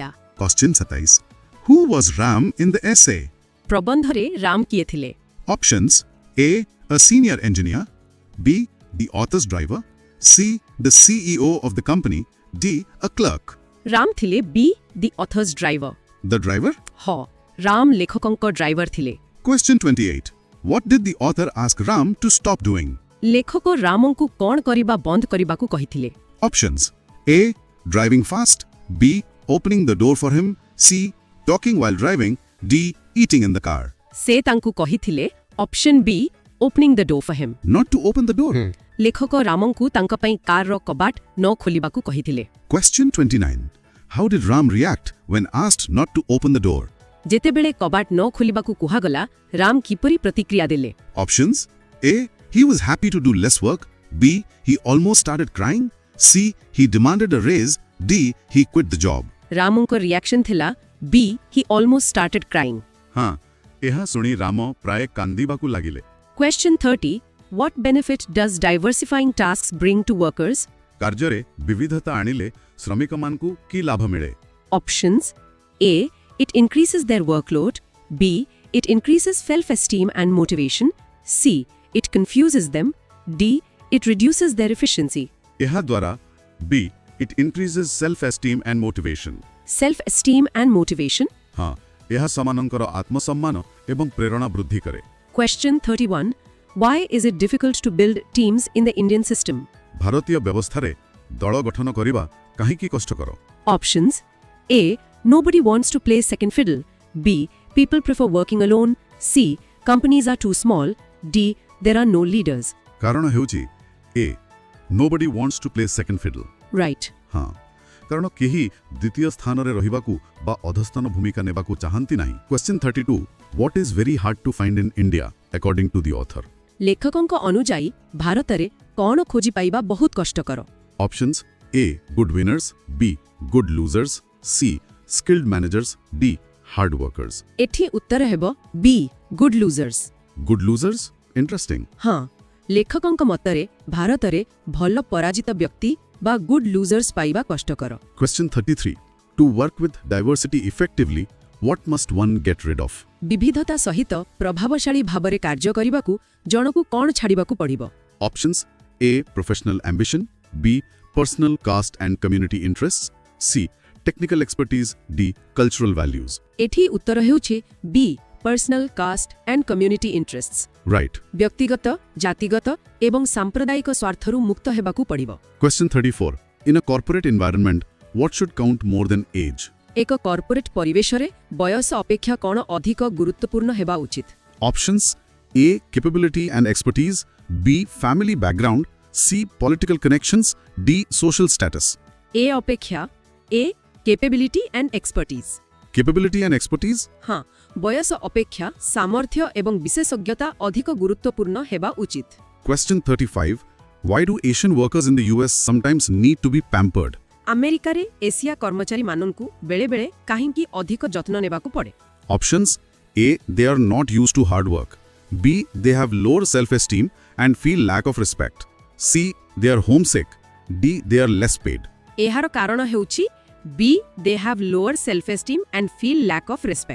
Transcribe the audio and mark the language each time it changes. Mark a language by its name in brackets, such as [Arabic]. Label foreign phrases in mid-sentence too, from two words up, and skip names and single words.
[English] Question 27. Who was Ram in the essay? [Odia] ପ୍ରବନ୍ଧରେ ରାମ କିଏ ଥିଲେ? [English] Options: A. A senior engineer. B. The author's driver. C. The CEO of the company. D. A clerk. [Odia] ରାମ ଥିଲେ ବି [English] the author's driver. The driver? [Odia] ହଁ, ରାମ ଲେଖକଙ୍କ ଡ୍ରାଇଭର ଥିଲେ। [English] Question 28. What did the author ask Ram to stop doing? [Odia] ଲେଖକ ରାମଙ୍କୁ କ'ଣ କରିବା ବନ୍ଦ କରିବାକୁ କହିଥିଲେ? [English] Options: A. Driving fast. B. Opening the door for him. C. Talking while driving. D. Eating in the car. [Odia] ସେ ତାଙ୍କୁ କହିଥିଲେ [English] option B opening the door for him. Not to open the door. [Odia] ଲେଖକ ରାମଙ୍କୁ ତାଙ୍କ ପାଇଁ କାରର କବାଟ ନ ଖୋଲିବାକୁ କହିଥିଲେ। [English] Question 29. How did Ram react when asked not to open the door? [Odia] ଯେତେବେଳେ କବାଟ ନ ଖୋଲିବାକୁ କୁହାଗଲା ରାମ କିପରି ପ୍ରତିକ୍ରିୟା ଦେଲେ? [English] Options: A. He was happy to do less work. B. He almost started crying. C. He demanded a raise. D. He quit the job. ରାମଙ୍କ ରିଆକ୍ସନ୍ ଥିଲା B he almost started crying. [Odia] हाँ, ଏହା ଶୁଣି ରାମ ପ୍ରାୟ କାନ୍ଦିବାକୁ ଲାଗିଲେ। [English] Question 30. What benefit does diversifying tasks bring to workers? [Odia] କାର୍ଯ୍ୟରେ ବିବିଧତା ଆଣିଲେ ଶ୍ରମିକମାନଙ୍କୁ କି ଲାଭ ମିଳେ? [English] Options: A. It increases their workload. B. It increases self-esteem and motivation. C. It confuses them. D. It reduces their efficiency. [Odia] ଏହା ଦ୍ୱାରା B. [English] It increases self-esteem and motivation. Self-esteem and motivation. [Odia] ହଁ, ଏହା ସେମାନଙ୍କର ଆତ୍ମସମ୍ମାନ ଏବଂ ପ୍ରେରଣା ବୃଦ୍ଧି କରେ। [English] Question 31. Why is it difficult to build teams in the Indian system? [Odia] ଭାରତୀୟ ବ୍ୟବସ୍ଥାରେ ଦଳ ଗଠନ କରିବା କାହିଁକି କଷ୍ଟକର? [English] Options: A. Nobody wants to play second fiddle. B. People prefer working alone. C. Companies are too small. D. There are no leaders. [Odia] କାରଣ ହେଉଛି A. [English] Nobody wants to play second fiddle. Right. [Odia] हाँ କାରଣ କେହି ଦ୍ୱିତୀୟ ସ୍ଥାନରେ ରହିବାକୁ ବା ଅଧସ୍ଥାନ ଭୂମିକା ନେବାକୁ ଚାହାନ୍ତି ନାହିଁ। [English] Question 32. What is very hard to find in India according to the author? [Odia] ଲେଖକଙ୍କ ଅନୁଯାୟୀ ଭାରତରେ କ'ଣ ଖୋଜି ପାଇବା ବହୁତ କଷ୍ଟକର? [English] Options: A. Good winners. B. Good losers. C. Skilled managers. D. Hard workers. [Odia] ଏଠି ଉତ୍ତର ହେବ B. [English] Good losers. Good losers? Interesting. [Odia] ହଁ ଲେଖକଙ୍କ ମତରେ ଭାରତରେ ଭଲ ପରାଜିତ ବ୍ୟକ୍ତି ବା [English] good losers [Odia] ପାଇବା କଷ୍ଟକର। [English] Question 33. To work with diversity effectively, what must one get rid of? [Odia] ବିବିଧତା ସହିତ ପ୍ରଭାବଶାଳୀ ଭାବରେ କାର୍ଯ୍ୟ କରିବାକୁ ଜଣକୁ କ'ଣ ଛାଡ଼ିବାକୁ ପଡ଼ିବ? [English] Options: A. Professional ambition. B. Personal caste and community interests. C. Technical expertise. D. Cultural values. [Odia] ଏଠି ଉତ୍ତର ହେଉଛି B. [English] Personal caste and community interests. Right. [Odia] ବ୍ୟକ୍ତିଗତ ଜାତିଗତ ଏବଂ ସାମ୍ପ୍ରଦାୟିକ ସ୍ୱାର୍ଥରୁ ମୁକ୍ତ ହେବାକୁ ପଡ଼ିବ। [English] Question 34. In a corporate environment, what should count more than age? [Odia] ଏକ କର୍ପୋରେଟ୍ ପରିବେଶରେ ବୟସ ଅପେକ୍ଷା କ'ଣ ଅଧିକ ଗୁରୁତ୍ୱପୂର୍ଣ୍ଣ ହେବା ଉଚିତ? [English] Options: A. Capability and expertise. B. Family background. C. Political connections. D. Social status. [Odia] ଏ ଅପେକ୍ଷା A. [English] Capability and expertise. Capability and expertise? [Odia] ହଁ ବୟସ ଅପେକ୍ଷା ସାମର୍ଥ୍ୟ ଏବଂ ବିଶେଷଜ୍ଞତା ଅଧିକ ଗୁରୁତ୍ୱପୂର୍ଣ୍ଣ ହେବା ଉଚିତ। [English] Question 35. Why do Asian workers in the US sometimes need to be pampered? [Odia] ଆମେରିକାରେ ଏସିଆ କର୍ମଚାରୀମାନଙ୍କୁ ବେଳେବେଳେ କାହିଁକି ଅଧିକ ଯତ୍ନ ନେବାକୁ ପଡ଼େ? [English] Options: A. They are not used to hard work. B. They have lower self-esteem and feel lack of respect. C. They are homesick. D. They are less paid. [Odia] ଏହାର କାରଣ ହେଉଛି B. [English] They have lower self-esteem and feel lack of respect.